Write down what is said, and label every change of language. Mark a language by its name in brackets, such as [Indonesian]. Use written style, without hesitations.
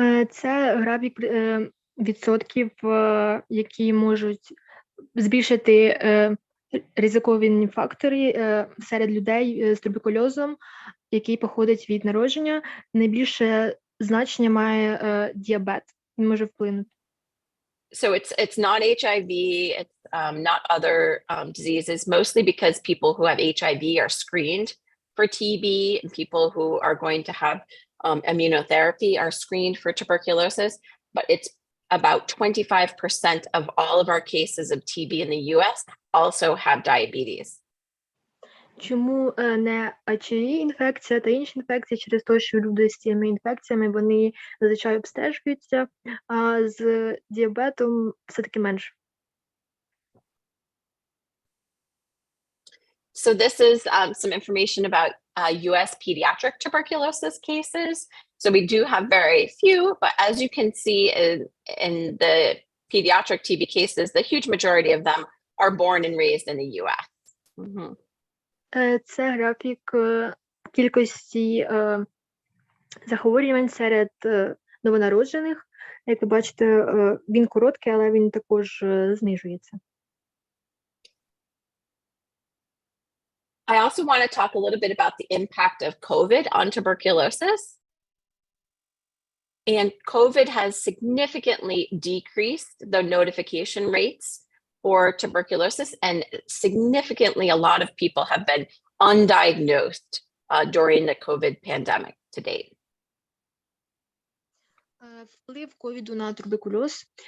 [Ukrainian] Це графік відсотків, які можуть збільшити ризикові фактори серед людей з туберкульозом, який походить від народження. Найбільше значення має діабет. Він може вплинути. [English] So it's not HIV, it's not other diseases, mostly because people who have HIV are screened for TB, and people who are going to have immunotherapy are screened for tuberculosis, but it's about 25% of all of our cases of TB in the US also have diabetes. [Ukrainian] Чому не HIV-інфекція та інші інфекції? Через те, що люди з цими інфекціями, вони зазвичай обстежуються, а з діабетом все-таки менше. [English] So this is some information about US pediatric tuberculosis cases. So we do have very few, but as you can see in the pediatric TB cases, the huge majority of them are born and raised in the US. Mm-hmm. [Ukrainian] Це графік кількості захворювань серед новонароджених. Як ви бачите, він короткий, але він також знижується. [English] I also want to talk a little bit about the impact of COVID on tuberculosis. And COVID has significantly decreased the notification rates for tuberculosis, and significantly a lot of people have been undiagnosed during the COVID pandemic to date. [Ukrainian] Вплив ковіду на туберкульоз.